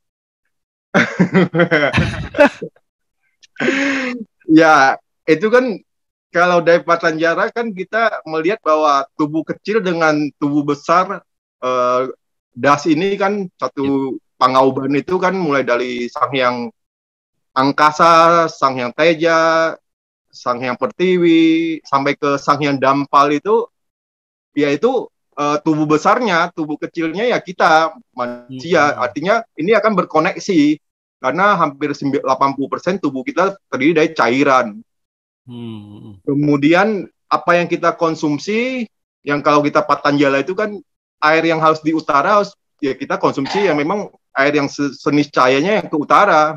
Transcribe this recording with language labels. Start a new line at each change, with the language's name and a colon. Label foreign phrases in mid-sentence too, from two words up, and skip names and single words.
Indonesian: Ya, itu kan kalau dari Patanjara kan kita melihat bahwa tubuh kecil dengan tubuh besar, eh, das ini kan satu pangauban itu kan mulai dari Sang Hyang Angkasa, Sang Hyang Teja, Sang Hyang Pertiwi, sampai ke Sang Hyang Dampal itu, yaitu tubuh besarnya, tubuh kecilnya ya kita manusia. Hmm. Artinya ini akan berkoneksi karena hampir 80% tubuh kita terdiri dari cairan. Hmm. Kemudian apa yang kita konsumsi, yang kalau kita Patanjala itu kan air yang harus di utara, ya kita konsumsi yang memang air yang seniscayanya yang ke utara.